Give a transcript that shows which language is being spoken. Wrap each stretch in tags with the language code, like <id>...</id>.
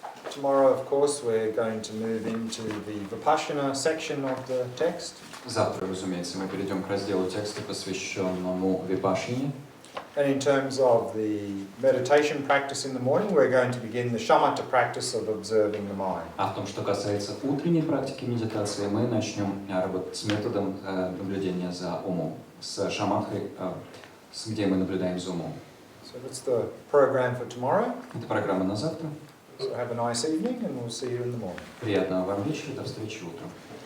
<en>Tomorrow, of course, we're going to move into the Vipassana section of the text.</en> <ru>Завтра, разумеется, мы перейдем к разделу текста, посвященному випашане.</ru> <en>And in terms of the meditation practice in the morning, we're going to begin the shamatha practice of observing the mind.</en> <ru>А в том, что касается утренней практики медитации, мы начнем работать с методом наблюдения за умом, с шаматхой, где мы наблюдаем за умом.</ru> <en>So that's the program for tomorrow.</en> <ru>Это программа на завтра.</ru> <en>So have a nice evening and we'll see you in the morning.</en> <ru>Приятного вам вечера, до встречи утром.</ru>